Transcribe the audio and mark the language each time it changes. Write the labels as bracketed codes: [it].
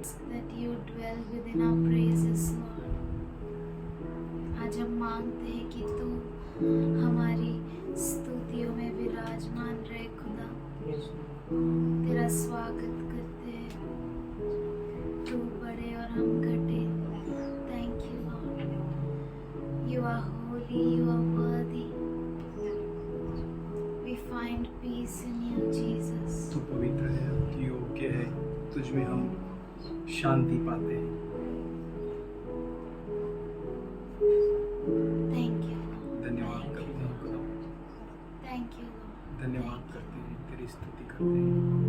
[en] That you dwell within our praises, Lord. [hi] आज हम मांगते हैं कि तू हमारी स्तुतियों में विराजमान रहे खुदा। तेरा स्वागत करते हैं। तू बढ़े और हम घटे। [en] Thank you, Lord. You are holy, you are worthy. We find peace in you, Jesus. [hi] तू पवित्र है, तू योग्य है, तुझ में हम शांति पाते हैं। [en] Thank you, Lord. [hi] धन्यवाद करते हैं खुदा, [en] Thank you, Lord. [hi] धन्यवाद करते हैं, तेरी स्तुति करते हैं।